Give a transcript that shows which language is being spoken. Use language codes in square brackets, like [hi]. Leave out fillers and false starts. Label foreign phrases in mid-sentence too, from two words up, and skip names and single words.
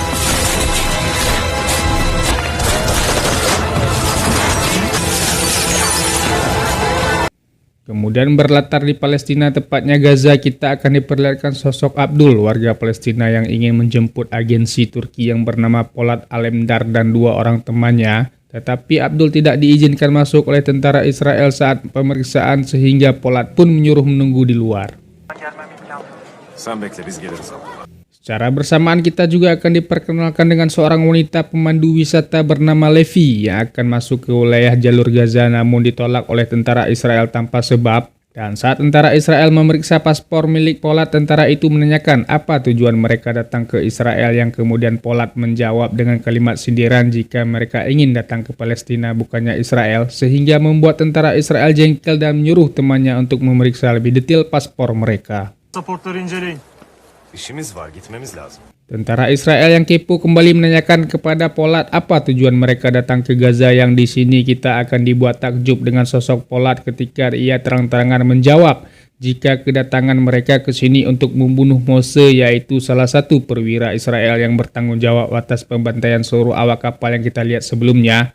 [id] Kemudian berlatar di Palestina, tepatnya Gaza, kita akan diperlihatkan sosok Abdul, warga Palestina yang ingin menjemput agensi Turki yang bernama Polat Alemdar dan 2 orang temannya. Tetapi Abdul tidak diizinkan masuk oleh tentara Israel saat pemeriksaan, sehingga Polat pun menyuruh menunggu di luar. [tr] Sen bekle, biz geliriz. [id] Secara bersamaan kita juga akan diperkenalkan dengan seorang wanita pemandu wisata bernama Levi yang akan masuk ke wilayah jalur Gaza namun ditolak oleh tentara Israel tanpa sebab. Dan saat tentara Israel memeriksa paspor milik Polat, tentara itu menanyakan apa tujuan mereka datang ke Israel, yang kemudian Polat menjawab dengan kalimat sindiran jika mereka ingin datang ke Palestina bukannya Israel, sehingga membuat tentara Israel jengkel dan menyuruh temannya untuk memeriksa lebih detail paspor mereka. [tr] Pasaportları inceleyin. İşimiz var, gitmemiz lazım. [id] Tentara Israel yang kepo kembali menanyakan kepada Polat apa tujuan mereka datang ke Gaza, yang di sini kita akan dibuat takjub dengan sosok Polat ketika ia terang-terangan menjawab jika kedatangan mereka ke sini untuk membunuh Mose, yaitu salah satu perwira Israel yang bertanggung jawab atas pembantaian seluruh awak kapal yang kita lihat sebelumnya.